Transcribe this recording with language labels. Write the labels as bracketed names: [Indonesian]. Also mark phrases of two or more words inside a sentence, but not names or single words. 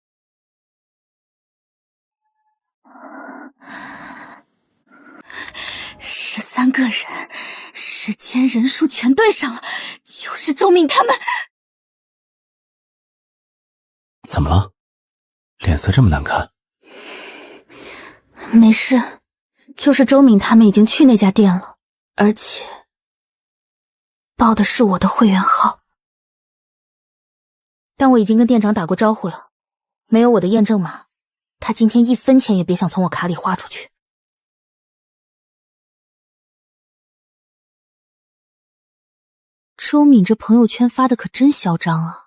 [Chinese] 13 個人，時間人數全對上了，就是周敏他們。怎麼了？臉色这麼難看？沒事，就是周敏他們已經去那家店了，而且報的是我的會員號。但我已經跟店長打過招呼了，沒有我的驗證碼，他今天1分錢也別想從我卡裡花出去。周敏這朋友圈發的可真囂張啊！